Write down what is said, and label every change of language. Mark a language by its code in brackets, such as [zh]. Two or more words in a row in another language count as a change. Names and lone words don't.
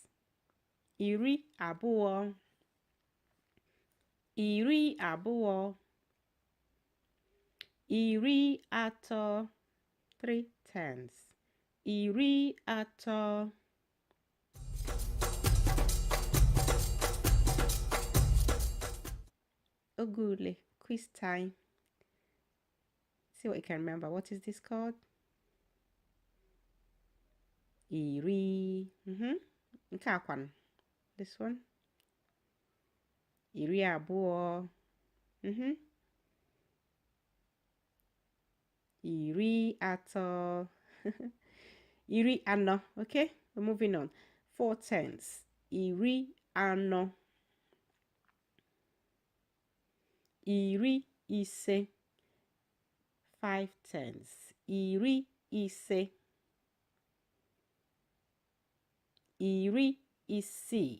[ig] Iri abụọ, iri abụọ, iri atọ, [en] 3 tens. [ig] Iri atọ. Ogule, [en] quiz time. See what you can remember. What is this called? [ig] Iri. Nke akwan. [en] This one. [ig] Iri abụọ. Iri atọ. Iri anọ. [en] Okay, we're moving on. 4 tens. [ig] Iri anọ. Iri ise. [en] 5 tens. [ig] Iri ise. Iri isii.